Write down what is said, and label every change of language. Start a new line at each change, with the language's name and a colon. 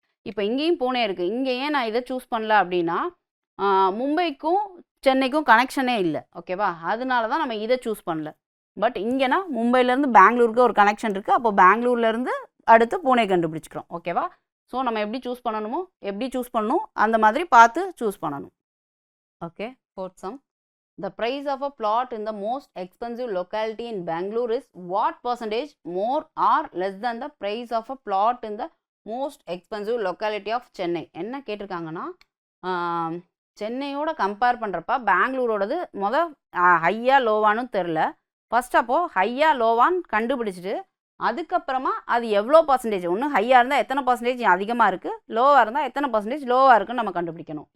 Tamil: இப்போ இங்கேயும் பூனே இருக்குது. இங்கே ஏன் நான் இதை சூஸ் பண்ணல அப்படின்னா, மும்பைக்கும் சென்னைக்கும் கனெக்ஷனே இல்லை. ஓகேவா? அதனால தான் நம்ம இதை சூஸ் பண்ணல. பட் இங்கேனா மும்பையிலேருந்து பெங்களூருக்கு ஒரு கனெக்ஷன் இருக்குது. அப்போ பெங்களூர்லேருந்து அடுத்து பூனே கண்டுபிடிச்சிக்கிறோம். ஓகேவா? ஸோ நம்ம எப்படி சூஸ் பண்ணணுமோ, எப்படி சூஸ் பண்ணணும் அந்த மாதிரி பார்த்து சூஸ் பண்ணணும். Okay. Fourth some.
English: The price of a plot in the most expensive locality in Bangalore is what percentage more or less than the price of a plot in the most expensive locality of Chennai?
Tamil: என்ன கேட்டிருக்காங்கன்னா, சென்னையோட compare பண்ணுறப்ப பெங்களூரோடது ஹையா லோவான்னு தெரில. First அப்போது ஹையா லோவான்னு கண்டுபிடிச்சிட்டு அதுக்கப்புறமா அது எவ்வளோ பர்சன்டேஜ், ஒன்று ஹையாக இருந்தால் எத்தனை பர்சன்டேஜ் அதிகமாக இருக்குது, லோவாக இருந்தால் எத்தனை பர்சன்டேஜ் லோவாக இருக்குன்னு நம்ம கண்டுபிடிக்கணும்.